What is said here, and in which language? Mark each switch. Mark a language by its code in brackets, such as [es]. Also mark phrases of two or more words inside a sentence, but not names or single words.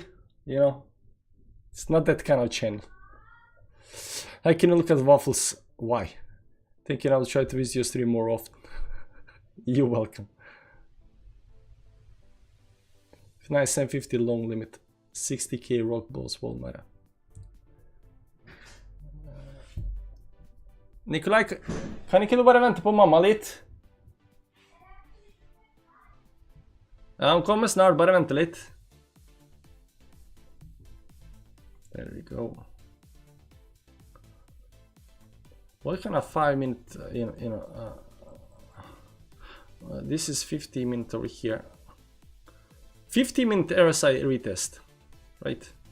[en] You know, it's not that kind of channel. I can look at waffles. Why? Thinking I'll try to visit your stream more often. You're welcome. Nice 750 long limit. 60k rock balls won't matter. [no] Nikolaj, kan ikke du bare vente på mamma litt? Ja, hun kommer snart, bare vente litt. [en] There we go. What kind of 5 minute, this is 50 minute over here. 50 minute RSI retest, right?